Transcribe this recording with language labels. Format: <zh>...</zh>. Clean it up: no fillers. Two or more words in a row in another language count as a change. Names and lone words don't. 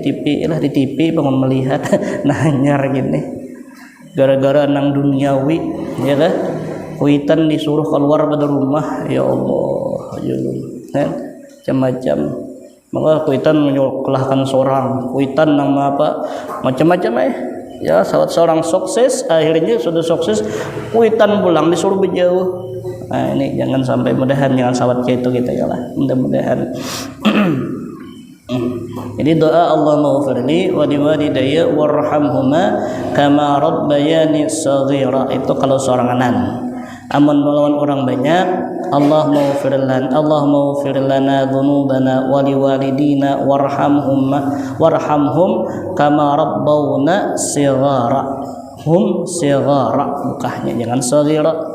<bjn>TV lah di TV bangun melihat nanyar gini gara-gara nang duniawi ya kan kuitan disuruh keluar pada rumah ya Allah kan macam-macam maka kuitan menyuklahkan seorang kuitan nang apa macam-macam ya seorang sukses akhirnya sudah sukses kuitan pulang disuruh berjauh nah ini jangan sampai mudahan jangan sawat kayak itu kita ya lah mudah-mudahan jadi doa</bjn> <ar>اللهم اغفرلي ولوالدي وارحمهما كما ربياني صغيرا</ar> <bjn>itu kalau seorang anak amun melawan orang banyak</bjn> <ar>اللهم اغفر لنا ذنوبنا ولوالدينا وارحمهم كما ربونا صغارا</ar> <bjn>bukahnya jangan</bjn> <ar>shaghira</ar>